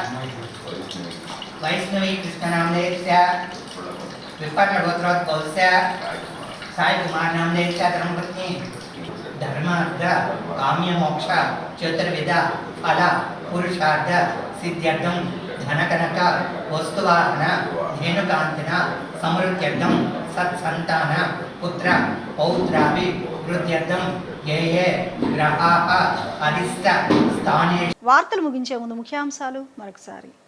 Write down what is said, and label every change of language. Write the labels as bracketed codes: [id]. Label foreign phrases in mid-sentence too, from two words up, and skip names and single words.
[sa] वैष्णवी कृष्ण नाम देवस्य विपट्टगोत्रोद्भवस्य साई कुमार नाम देवस्य धर्मपत्नी धर्मार्थ काम्य मोक्ष चतुर्विध फल पुरुषार्थ सिद्ध्यर्थं धनकनक वस्तुवाहन धेनुकांतिन समृद्ध्यर्थं सत्संतान पुत्र पौत्राभि वृद्ध्यर्थं ये ग्रहाः अधिष्ठ स्थाने. [te] వార్తలు ముగించే ముందు ముఖ్యాంశాలు మరొకసారి.